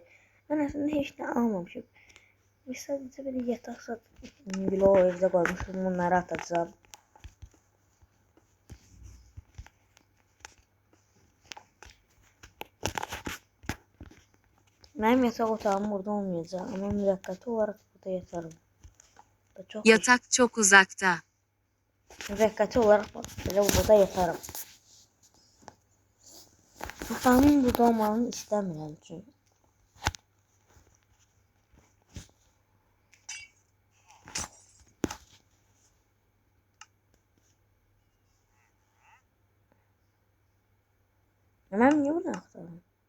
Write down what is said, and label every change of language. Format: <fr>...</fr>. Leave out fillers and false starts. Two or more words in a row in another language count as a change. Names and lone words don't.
<az>Mən əslində heç nə almamışım. Biz sadəcə belə yataq satıb o evdə qoymuşum. Bunları atacağım. Mənim yataq otağım burada olmayacaq. Ama müvəqqəti olarak burada yatarım.</az> <tr>Yatak çok uzakta.</tr> <az>Müvəqqəti olarak belə burada yatarım. Yatağımın burada olmağını istəmirəm çünki.</az> <tr>Ben niye bunu aktarım?</tr>